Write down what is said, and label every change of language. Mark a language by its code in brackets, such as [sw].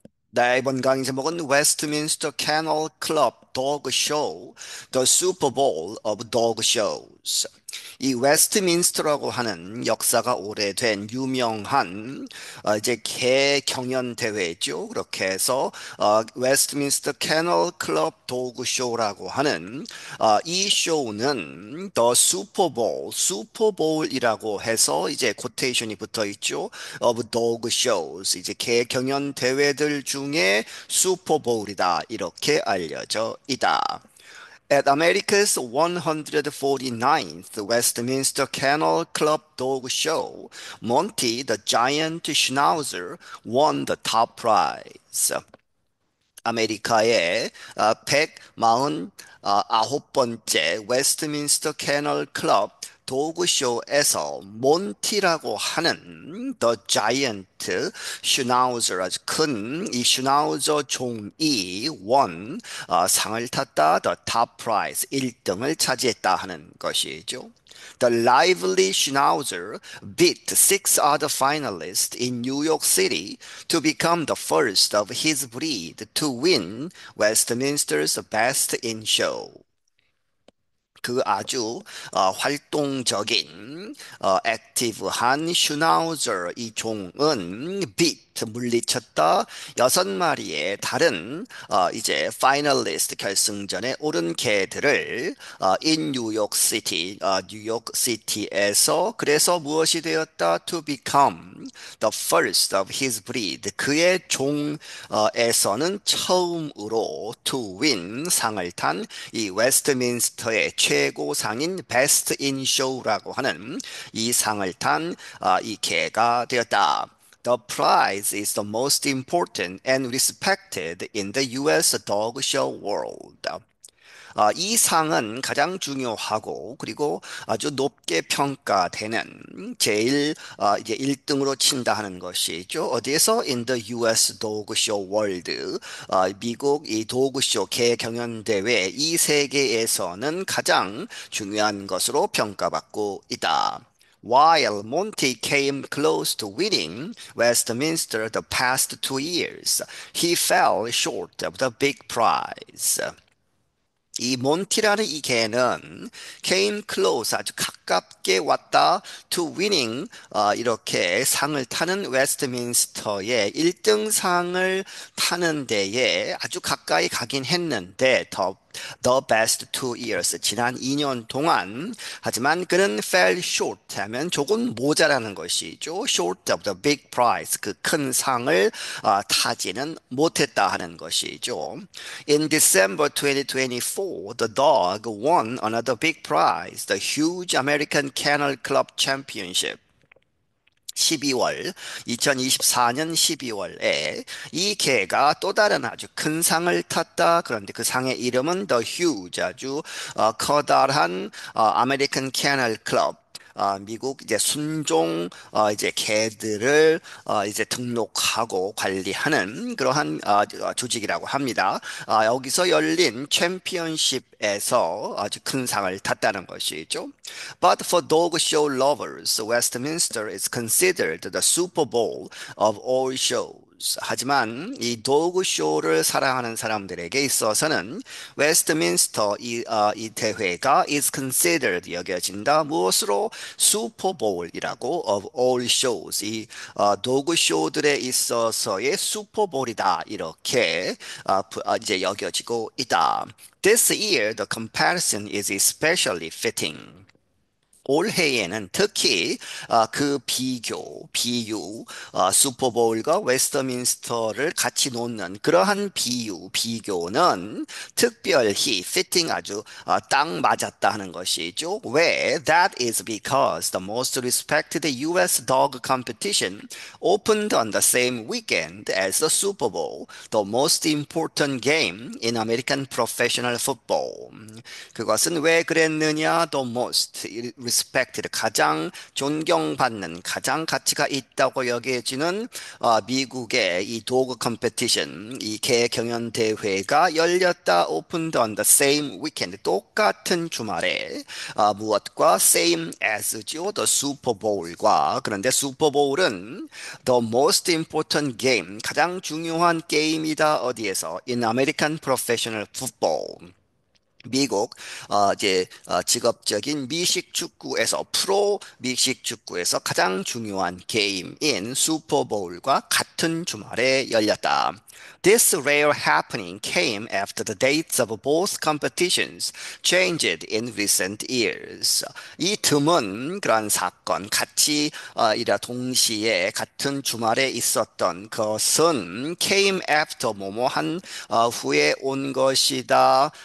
[ko] 네, 이번 강의 제목은 [en] Westminster Kennel Club Dog Show, The Super Bowl of Dog Shows. [ko] 이 웨스트민스터라고 하는 역사가 오래된 유명한 이제 개 경연 대회죠. 그렇게 해서 웨스트민스터 캐널 클럽 도그 쇼라고 하는 이 쇼는 더 슈퍼볼, 슈퍼볼이라고 해서 이제 코테이션이 붙어 있죠. [en] of dog shows [ko] 이제 개 경연 대회들 중에 슈퍼볼이다 이렇게 알려져 있다. [en] At America's 149th Westminster Kennel Club Dog Show, Monty the Giant Schnauzer won the top prize. [ko] 아메리카의 149번째 웨스트민스터 캐널 클럽 도그쇼에서 몬티라고 하는 [en] The Giant [ko] 슈나우저 아주 큰 이 슈나우저 종이 원 상을 탔다 [en] The Top Prize [ko] 1등을 차지했다 하는 것이죠. [en] The lively Schnauzer beat six other finalists in New York City to become the first of his breed to win Westminster's Best in Show. [ko] 그 아주 활동적인 액티브한 슈나우저 이 종은 비트 물리쳤다 6마리의 다른 이제 파이널리스트 결승전에 오른 개들을 in 뉴욕 시티 뉴욕 시티에서 그래서 무엇이 되었다 [en] to become the first of his breed [ko] 그의 종에서는 처음으로 [en] to win [ko] 상을 탄 이 웨스트민스터의 최고상인 Best in Show라고 하는 이 상을 탄 이 개가 되었다. [en] The prize is the most important and respected in the U.S. dog show world. [ko] 이 상은 가장 중요하고 그리고 아주 높게 평가되는 제일 이제 1등으로 친다 하는 것이죠. 어디에서? [en] In the US Dog Show World. [ko] 미국 이 도그쇼 개 경연 대회 이 세계에서는 가장 중요한 것으로 평가받고 있다. [en] While Monty came close to winning Westminster the past 2 years, he fell short of the big prize. [ko] 이 몬티라는 이 개는 [en] came close [ko] 아주 가깝게 왔다 [en] to winning [ko] 이렇게 상을 타는 웨스트민스터의 1등 상을 타는 데에 아주 가까이 가긴 했는데 [en] the best 2 years [ko] 지난 2년 동안 하지만 그는 [en] fell short [ko] 하면 조금 모자라는 것이죠. [en] short of the big prize [ko] 그 큰 상을 타지는 못했다 하는 것이죠. [en] In December 2024, the dog won another big prize, the huge American Kennel Club Championship. [ko] 2024년 12월에 이 개가 또 다른 아주 큰 상을 탔다. 그런데 그 상의 이름은 [en] The Huge, [ko] 아주 커다란 아메리칸 캐널 클럽. 미국 이제 순종 이제 개들을 이제 등록하고 관리하는 그러한 조직이라고 합니다. 여기서 열린 챔피언십에서 아주 큰 상을 탔다는 것이죠. [en] But for dog show lovers, Westminster is considered the Super Bowl of all shows. [ko] 하지만 이 도그 쇼를 사랑하는 사람들에게 있어서는 웨스트민스터 이 대회가 [en] is considered [ko] 여겨진다. 무엇으로? 슈퍼볼이라고 [en] of all shows. [ko] 이 도그 쇼들에 있어서의 슈퍼볼이다. 이렇게 이제 여겨지고 있다. [en] This year the comparison is especially fitting. [ko] 올해에는 특히 그 비유, 슈퍼볼과 웨스터민스터를 같이 놓는 그러한 비교는 특별히 [en] fitting [ko] 아주 딱 맞았다 하는 것이죠. 왜? [en] That is because the most respected U.S. dog competition opened on the same weekend as the Super Bowl, the most important game in American professional football. [ko] 그것은 왜 그랬느냐? [en] The most [ko] respected, 가장 존경받는, 가장 가치가 있다고 여겨지는 미국의 이 도그 컴페티션, 이 개 경연 대회가 열렸다. [en] opened on the same weekend. [ko] 똑같은 주말에 무엇과 [en] same as [ko] 죠. [en] The Super Bowl과. [ko] 그런데 슈퍼볼은 [en] the most important game, [ko] 가장 중요한 게임이다. 어디에서? [en] In American Professional Football. [ko] 미국 이제 직업적인 미식 축구에서 프로 미식 축구에서 가장 중요한 게임인 슈퍼볼과 같은 주말에 열렸다. [en] This rare happening came after the dates of both competitions changed in recent years. [ko] 이 드문 그런 사건, 같이 이라 동시에 같은 주말에 있었던 것은 came after 뭐뭐한 후에 온 것이다.